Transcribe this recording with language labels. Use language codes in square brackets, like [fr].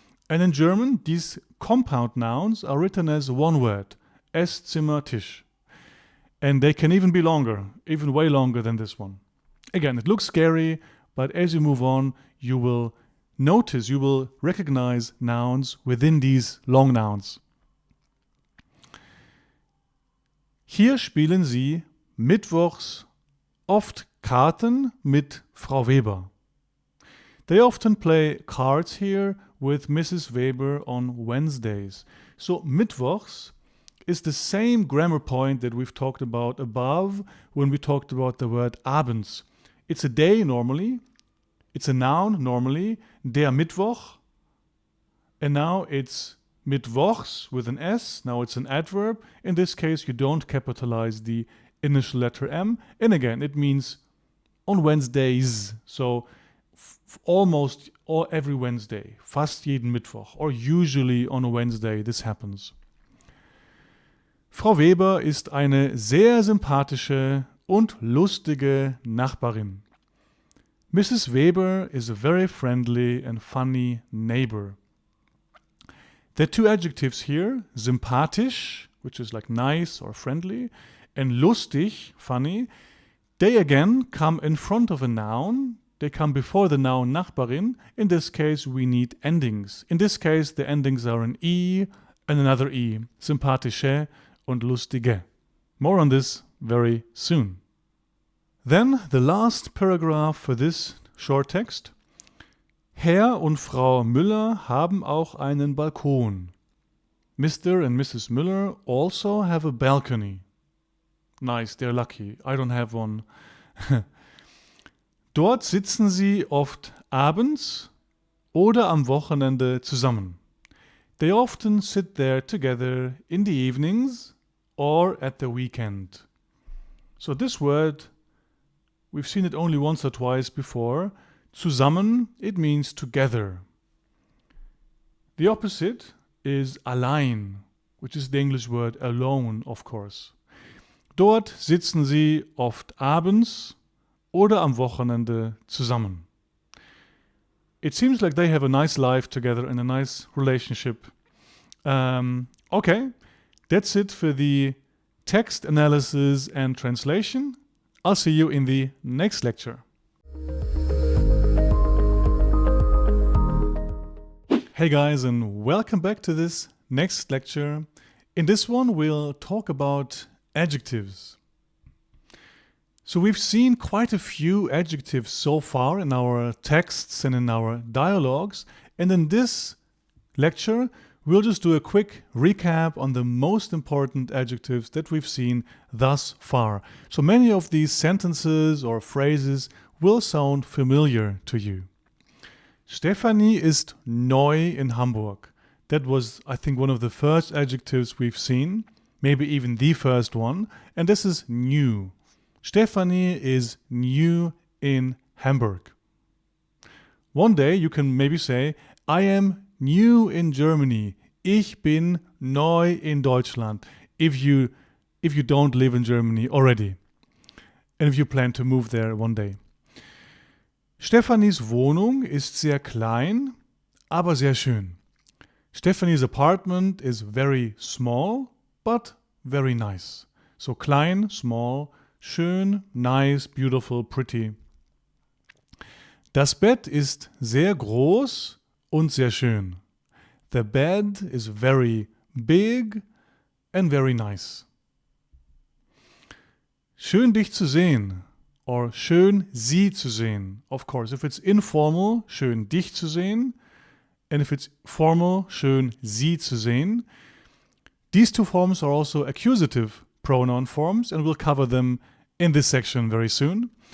[en] And in German, these compound nouns are written as 1 word, Esszimmertisch. And they can even be longer, even way longer than this one. Again, it looks scary, but as you move on, you will notice, you will recognize nouns within these long nouns. [de] Hier spielen Sie mittwochs oft Karten mit Frau Weber. [en] They often play cards here with Mrs. Weber on Wednesdays. So mittwochs is the same grammar point that we've talked about above when we talked about the word abends. It's a day normally, it's a noun normally, der Mittwoch, and now it's mittwochs with an S, now it's an adverb. In this case, you don't capitalize the initial letter M, and again, it means on Wednesdays, so almost every Wednesday, [de] fast jeden Mittwoch, [en] or usually on a Wednesday, this happens. [de] Frau Weber ist eine sehr sympathische und lustige Nachbarin. [en] Mrs. Weber is a very friendly and funny neighbor. There are 2 adjectives here, sympathisch, which is like nice or friendly, and lustig, funny. They again come in front of a noun. They come before the noun Nachbarin. In this case, we need endings. In this case, the endings are an I and another I, [de] sympathische und lustige. [en] More on this very soon. Then the last paragraph for this short text. [de] Herr und Frau Müller haben auch einen Balkon. [en] Mr. and Mrs. Müller also have a balcony. Nice, they're lucky. I don't have one. [de] Dort sitzen sie oft abends oder am Wochenende zusammen. [en] They often sit there together in the evenings or at the weekend. So this word, we've seen it only once or twice before. Zusammen, it means together. The opposite is allein, which is the English word alone, of course. [de] Dort sitzen sie oft abends oder am Wochenende zusammen. [en] It seems like they have a nice life together and a nice relationship. Okay, that's it for the text analysis and translation. I'll see you in the next lecture. Hey guys, and welcome back to this next lecture. In this one, we'll talk about adjectives. So we've seen quite a few adjectives so far in our texts and in our dialogues. And in this lecture, we'll just do a quick recap on the most important adjectives that we've seen thus far. So many of these sentences or phrases will sound familiar to you. Stefanie ist neu in Hamburg. That was, I think, one of the first adjectives we've seen, maybe even the first one. And this is new. Stefanie is new in Hamburg. One day you can maybe say, I am new in Germany. [de] Ich bin neu in Deutschland. [en] If you don't live in Germany already. And if you plan to move there one day. [de] Stefanis Wohnung ist sehr klein, aber sehr schön. [en] Stefani's apartment is very small, but very nice. So klein, small, schön, nice, beautiful, pretty. [de] Das Bett ist sehr groß und sehr schön. [en] The bed is very big and very nice. [de] Schön dich zu sehen or schön Sie zu sehen. [en] Of course, if it's informal, [de] schön dich zu sehen. [en] And if it's formal, [de] schön Sie zu sehen. [en] These two forms are also accusative pronoun forms, and we'll cover them in this section very soon.